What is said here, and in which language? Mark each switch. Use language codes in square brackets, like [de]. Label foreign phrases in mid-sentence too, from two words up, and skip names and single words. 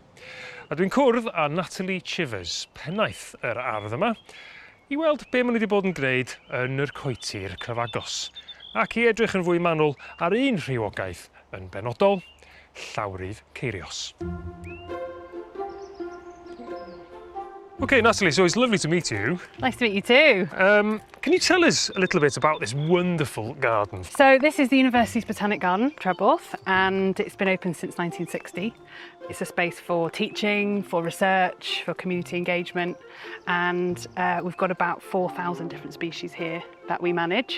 [cy] A dwi'n cwrdd â Natalie Chivers, pennaeth yr ardd yma, i weld be maen nhw wedi bod yn gwneud yn yr coetir cyfagos, ac i edrych yn fwy manwl ar un rhywogaeth yn benodol, lawrgeirios. [en] Okay, Natalie, so it's lovely to meet you. Nice to meet you too. Can you tell us a little bit about this wonderful garden? So this is the University's Botanic Garden, Cymorth, and it's been open since 1960. It's a space for teaching, for research, for community engagement, and we've got about 4,000 different species here that we manage.